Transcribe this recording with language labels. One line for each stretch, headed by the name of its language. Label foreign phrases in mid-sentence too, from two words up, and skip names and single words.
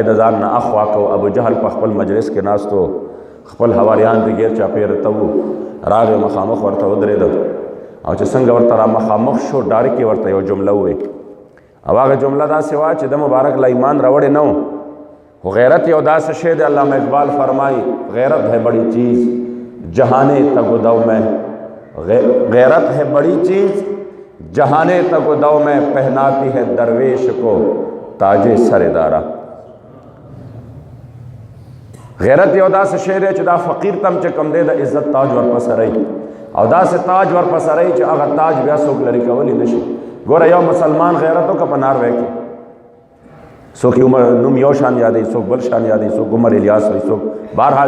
Pashto: د ځان نه اخوا کو ابوجهل په خپل مجلس کې ناستو خپل هواریان د غیر چاپېره ته وو راغې مخامخ ورته ودرېده او چې څنګه ورته را مخامخ شو ډارې کې ورته یو جمله ووې او هغه جمله داسې وه چې د مبارک له ایمان راوړې نه و خو غیرت یو داسې شی دی علامہ اقبال
Urdu: فرمائی غیرت ہے بڑی چیز جہانے تگ و دو میں غیرت ہے بڑی چیز جہانے تگ و دو میں پہناتی ہے درویش کو تاج سر دارا
Pashto: غیرت یو داسې شی دی چې دا فقیر تم چې کوم دی د عزت تاج ورپسرئ او داسې تاج ورپسرئ چې هغه تاج بیا څوک لرې کولی نه شي ګوره یو مسلمان غیرت وکړه په ناروی کې څوک عمر نوم یو شان یادوي څوک بل شان یادوي څوک عمر الیاس وایي څوک بهرحال